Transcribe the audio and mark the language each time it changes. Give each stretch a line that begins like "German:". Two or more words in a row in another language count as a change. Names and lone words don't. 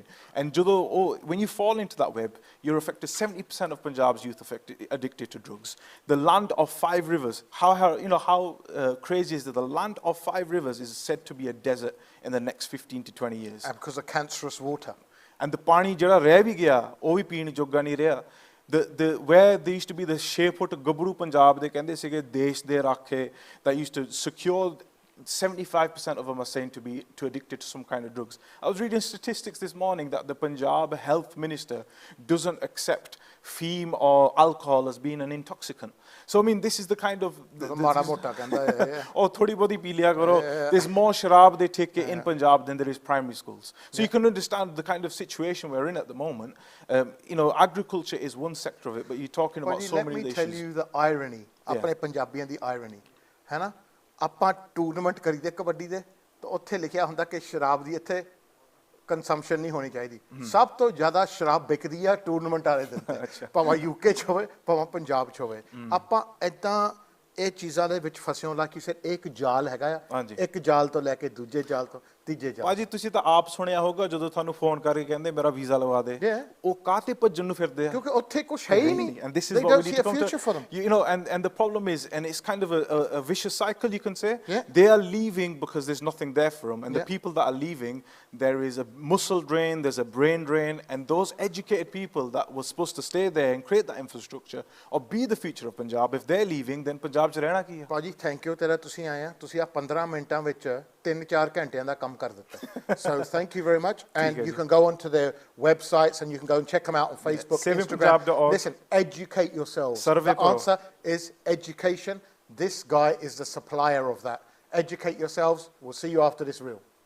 English: And when you fall into that web, you're affected. 70% of Punjab's youth addicted to drugs. The land of 5 rivers. How crazy is that? The land of 5 rivers is said to be a desert in the next 15 to 20 years. And because of cancerous water. And the
Punjabi: ਪਾਣੀ ਜ਼ਿਆਦਾ ਰਹਿ ਭੀ ਗਿਆ, ਉਹ ਭੀ ਪੀਣ ਜੋਗਾ ਨਹੀਂ ਰਿਹਾ.
English: Where there used to be the 6 foot Gabru Punjab, they
Punjabi: ਕਹਿੰਦੇ ਸੀਗੇ ਦੇਸ਼ ਦੇ ਰਾਖੇ,
English: that used to secure 75% of them are saying to be addicted to some kind of drugs. I was reading statistics this morning that the Punjab health minister doesn't accept feme or alcohol as being an intoxicant. So I mean, this is the kind of or
Punjabi: ਥੋੜ੍ਹੀ ਬਹੁਤੀ ਪੀ ਲਿਆ ਕਰੋ.
English: There's more sharab they take in Punjab than there is primary schools. So you can understand the kind of situation we're in at the moment. Agriculture is one sector of it, but you're talking about so many issues. Let me tell you the irony.
Punjabi: ਆਪਣੇ ਪੰਜਾਬੀਆਂ ਦੀ irony. ਹੈ ਨਾ? ਆਪਾਂ ਟੂਰਨਾਮੈਂਟ ਕਰੀਦੇ ਕਬੱਡੀ ਦੇ ਤਾਂ ਉੱਥੇ ਲਿਖਿਆ ਹੁੰਦਾ ਕਿ ਸ਼ਰਾਬ ਦੀ ਇੱਥੇ ਕੰਜ਼ੰਪਸ਼ਨ ਨਹੀਂ ਹੋਣੀ ਚਾਹੀਦੀ ਸਭ ਤੋਂ ਜ਼ਿਆਦਾ ਸ਼ਰਾਬ ਵਿਕਦੀ ਆ ਟੂਰਨਾਮੈਂਟ ਵਾਲੇ ਦਿਨ ਭਾਵੇਂ ਯੂਕੇ 'ਚ ਹੋਵੇ ਭਾਵੇਂ ਪੰਜਾਬ 'ਚ ਹੋਵੇ ਆਪਾਂ ਇੱਦਾਂ ਇਹ ਚੀਜ਼ਾਂ ਦੇ ਵਿੱਚ ਫਸਿਓ ਲਾ ਕਿਸੇ ਇੱਕ ਜਾਲ ਹੈਗਾ ਆ ਇੱਕ ਜਾਲ ਤੋਂ ਲੈ ਕੇ ਦੂਜੇ ਜਾਲ ਤੋਂ ਤੀਜੇ ਜਾਲ ਭਾਜੀ ਤੁਸੀਂ ਤਾਂ ਆਪ ਸੁਣਿਆ ਹੋਊਗਾ ਜਦੋਂ ਤੁਹਾਨੂੰ ਫੋਨ ਕਰਕੇ ਕਹਿੰਦੇ ਮੇਰਾ ਵੀਜ਼ਾ ਲਵਾ ਦੇ ਉਹ ਕਾਹਤੇ ਭੱਜਣ ਨੂੰ ਫਿਰਦੇ ਆ ਕਿਉਂਕਿ ਉੱਥੇ ਕੁਝ ਹੈ ਹੀ ਨਹੀਂ
English: and this is what we need to come to and the problem is and it's kind of a vicious cycle you can say they are leaving because there's nothing there for them and the people that are leaving there is a muscle drain there's a brain drain and those educated people that were supposed to stay there and create that infrastructure or be the future of Punjab if they're leaving then
Punjabi: Punjab 'ਚ ਰਹਿਣਾ ਕੀ ਹੈ ਭਾਜੀ ਥੈਂਕ ਯੂ ਤੇਰਾ ਤੁਸੀਂ ਆਏ ਆ ਤੁਸੀਂ ਆ 15 ਮਿੰਟਾਂ ਵਿੱਚ 3-4 ਘੰਟਿਆਂ ਦਾ ਕੰਮ ਕਰ ਦਿੱਤਾ
English: so thank you very much and you can go onto their websites and you can go and check them out on Facebook Instagram listen educate yourselves the answer is education this guy is the supplier of that educate yourselves we'll see you after this reel